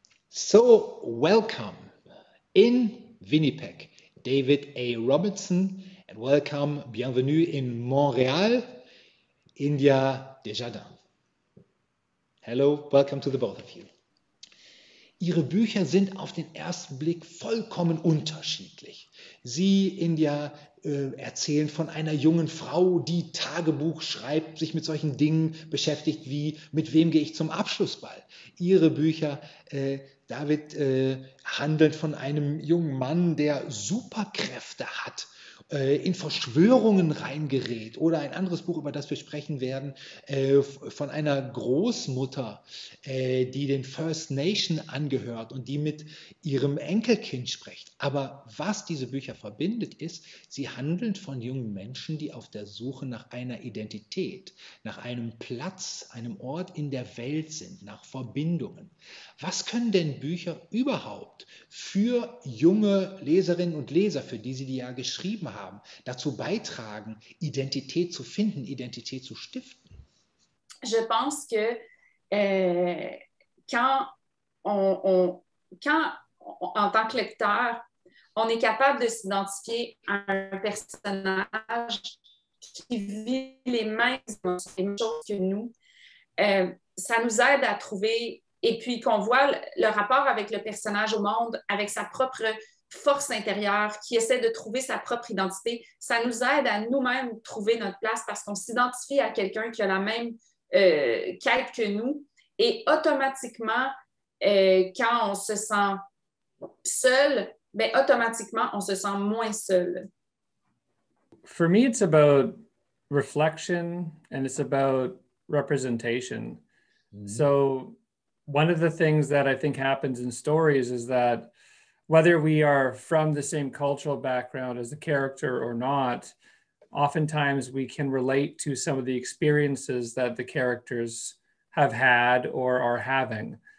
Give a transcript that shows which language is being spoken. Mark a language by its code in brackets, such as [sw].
[en] So, welcome in Winnipeg, David A. Robertson, and welcome, bienvenue in Montreal, India Desjardins. Hello, welcome to the both of you. [de] Ihre Bücher sind auf den ersten Blick vollkommen unterschiedlich. Sie, India, erzählen von einer jungen Frau, die Tagebuch schreibt, sich mit solchen Dingen beschäftigt wie, mit wem gehe ich zum Abschlussball? Ihre Bücher, David, handeln von einem jungen Mann, der Superkräfte hat, in Verschwörungen reingerät. Oder ein anderes Buch, über das wir sprechen werden, von einer Großmutter, die den First Nation angehört und die mit ihrem Enkelkind spricht. Aber was diese Bücher verbindet, ist, sie handeln von jungen Menschen, die auf der Suche nach einer Identität, nach einem Platz, einem Ort in der Welt sind, nach Verbindungen. Was können denn Bücher überhaupt für junge Leserinnen und Leser, für die sie die ja geschrieben haben, dazu beitragen, Identität zu finden, Identität zu stiften? [fr] Je pense que quand en tant que lecteur, on est capable de s'identifier à un personnage qui vit les mêmes choses que nous, ça nous aide à trouver, et puis qu'on voit le rapport avec le personnage au monde, avec sa propre force intérieure, qui essaie de trouver sa propre identité, ça nous aide à nous-mêmes trouver notre place parce qu'on s'identifie à quelqu'un qui a la même quête que nous. Et automatiquement, quand on se sent seul, ben, automatiquement, on se sent moins seul. [en] For me, it's about reflection and it's about representation. Mm-hmm. So one of the things that I think happens in stories is that whether we are from the same cultural background as the character or not, oftentimes we can relate to some of the experiences that the characters have had or are having.